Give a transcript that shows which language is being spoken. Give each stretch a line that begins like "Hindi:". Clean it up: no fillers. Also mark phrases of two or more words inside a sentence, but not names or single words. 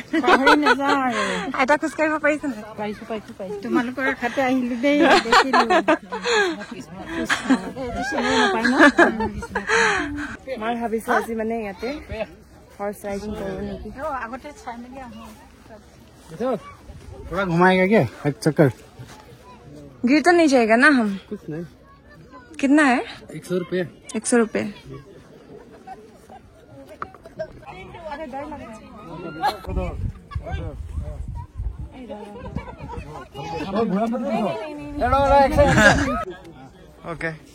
Assamese: পাহৰি নাযাওঁ আৰু আইতা খোজকাঢ়িব পাৰিছে নাই পাইছো তোমালোকৰ খাতে আহিলো দেই মই ভাবিছো আজি মানে ইয়াতে হৰ্চ ৰাইডিং কৰো নেকি আগতে চাই মেলি আহো
Hindi: पूरा घुमाएगा क्या एक चक्कर गिर तो नहीं जाएगा ना हम कुछ नहीं कितना है 100 रुपये 100 रुपये
English: Okay.